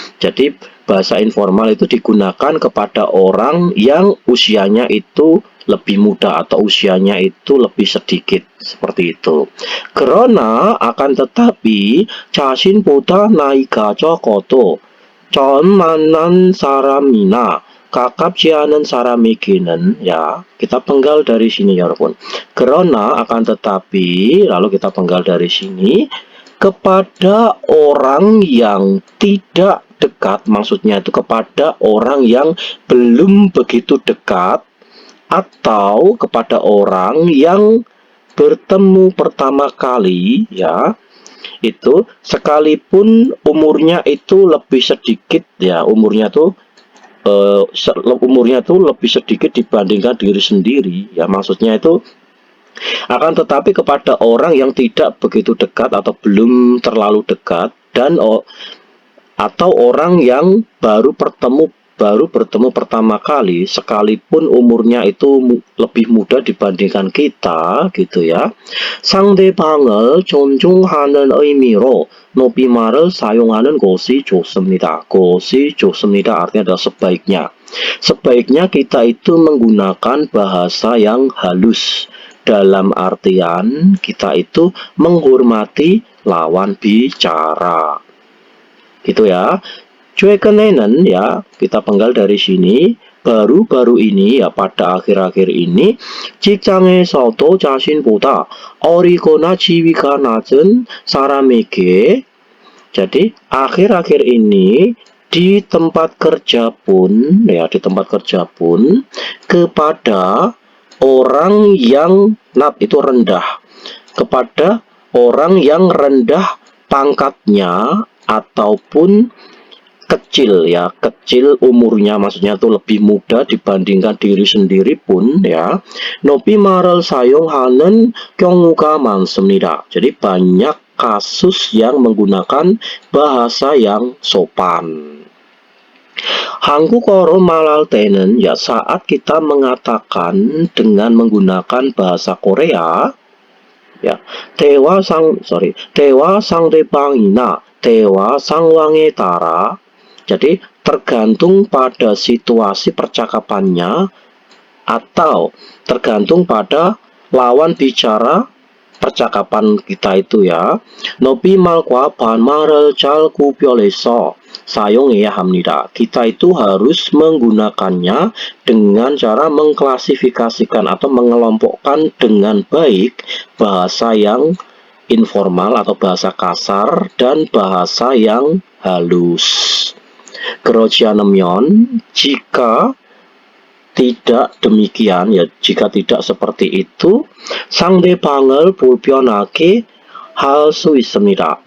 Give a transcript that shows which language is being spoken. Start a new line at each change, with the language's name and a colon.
Indonesian: Jadi bahasa informal itu digunakan kepada orang yang usianya itu lebih muda atau usianya itu lebih sedikit, seperti itu. Karena akan tetapi
Korean: 자신보다 나이가 적어도 전 만난 사람이나 가깝지 않은 사람에게는
Indonesian: ya kita penggal dari sini ya 여러분. 그러나 akan tetapi lalu kita penggal dari sini kepada orang yang tidak dekat, maksudnya itu kepada orang yang belum begitu dekat atau kepada orang yang bertemu pertama kali ya, itu sekalipun umurnya itu lebih sedikit ya, umurnya tuh lebih sedikit dibandingkan diri sendiri ya, maksudnya itu akan tetapi kepada orang yang tidak begitu dekat atau belum terlalu dekat dan atau orang yang baru bertemu pertama kali sekalipun umurnya itu lebih muda dibandingkan kita gitu ya.
Korean: 상대방을 존중하는 의미로 높임말을 사용하는 것이 좋습니다.
Indonesian: 것이 좋습니다 artinya adalah sebaiknya. Sebaiknya kita itu menggunakan bahasa yang halus. Dalam artian kita itu menghormati lawan bicara. Gitu ya.
Korean: 최근에는
Indonesian: ya, kita penggal dari sini. baru-baru ini ya, pada akhir-akhir ini
Korean: 직장에서도 자신보다 어리거나 지위가 낮은 사람에게,
Indonesian: jadi akhir-akhir ini di tempat kerja pun ya, di tempat kerja pun kepada orang yang itu rendah, kepada orang yang rendah pangkatnya ataupun kecil ya, kecil umurnya, maksudnya itu lebih muda dibandingkan diri sendiri pun ya.
Korean: 높임말을 사용하는 경우가 많습니다.
Indonesian: Jadi banyak kasus yang menggunakan bahasa yang sopan.
Korean: 한국어로 말할 때는
Indonesian: ya, saat kita mengatakan dengan menggunakan bahasa Korea ya,
Korean: 대화 상대방이나 대화 상황에 따라,
Indonesian: jadi tergantung pada situasi percakapannya atau tergantung pada lawan bicara percakapan kita itu ya.
Korean: 높임말과 반말을 잘 구별해서 사용해야 합니다.
Indonesian: Kita itu harus menggunakannya dengan cara mengklasifikasikan atau mengelompokkan dengan baik bahasa yang informal atau bahasa kasar dan bahasa yang halus.
Korean: 그렇지 않으면,
Indonesian: jika tidak demikian ya, jika tidak seperti itu,
Korean: 상대방을 불편하게 할 수 있습니다.